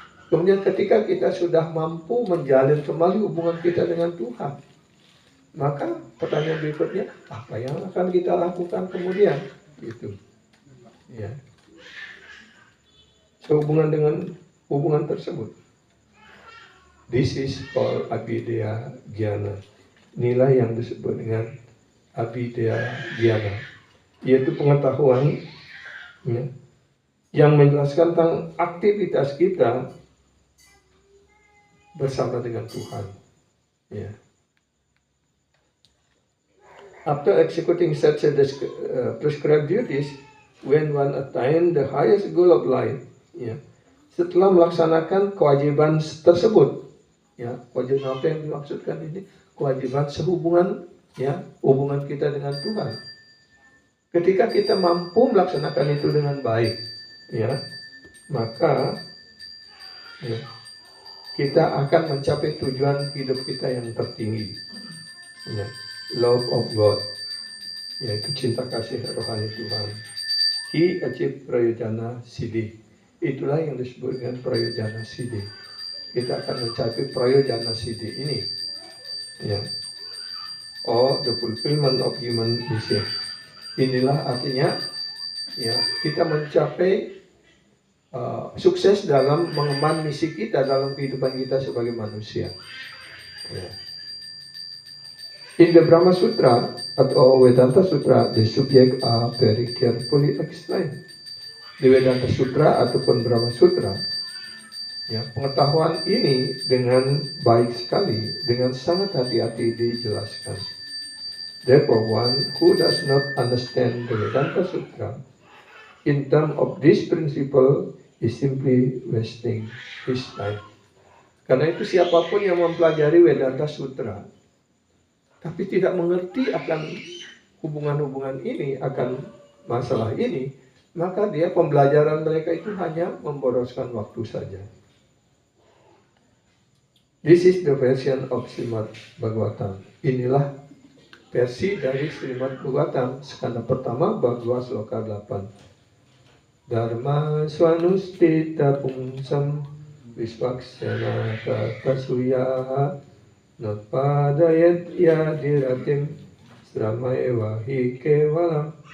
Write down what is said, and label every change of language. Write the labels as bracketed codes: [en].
[id] Kemudian ketika kita sudah mampu menjalin kembali hubungan kita dengan Tuhan, maka pertanyaan berikutnya, apa yang akan kita lakukan kemudian? Gitu. Ya. Sehubungan dengan hubungan tersebut. [en] This is called Abhidaya Gyana. [id] Inilah yang disebut dengan Abhidaya Gyana, yaitu pengetahuan ya, yang menjelaskan tentang aktivitas kita bersama dengan Tuhan. Ya. [en] After executing such a prescribed duties, when one attain the highest goal of life, ya, [id] setelah melaksanakan kewajiban tersebut, ya, kewajiban apa yang dimaksudkan ini? Kewajiban sehubungan, ya, hubungan kita dengan Tuhan. Ketika kita mampu melaksanakan itu dengan baik, ya, maka ya, kita akan mencapai tujuan hidup kita yang tertinggi, ya, [en] love of God, [id] yaitu cinta kasih rohani Tuhan. [en] He achieved [id] prayojana siddhi. Itulah yang disebut dengan prayojana siddhi. Kita akan mencapai prayojana siddhi ini, ya, [en] or the fulfillment of human mission. [id] Inilah artinya, ya, kita mencapai sukses dalam mengemban misi kita dalam kehidupan kita sebagai manusia. Ya. [en] In the Brahma Sutra atau Vedanta Sutra, the subject are very carefully explained. [id] Di Vedanta Sutra ataupun Brahma Sutra, ya, pengetahuan ini dengan baik sekali, dengan sangat hati-hati dijelaskan. [en] Therefore, one who does not understand the Vedanta Sutra in terms of this principle is simply wasting his time. [id] Karena itu siapapun yang mempelajari Vedanta Sutra tapi tidak mengerti akan hubungan-hubungan ini, akan masalah ini, maka dia pembelajaran mereka itu hanya memboroskan waktu saja. [en] This is the version of Srimad Bhagavatam. [id] Inilah versi dari Srimad Bhagavatam, skanda pertama, bab 2, sloka 8. [sa] Dharma swanustita pungsam visvaksana katasuyaha napadayat yadiratim sramaeva hi kevalam.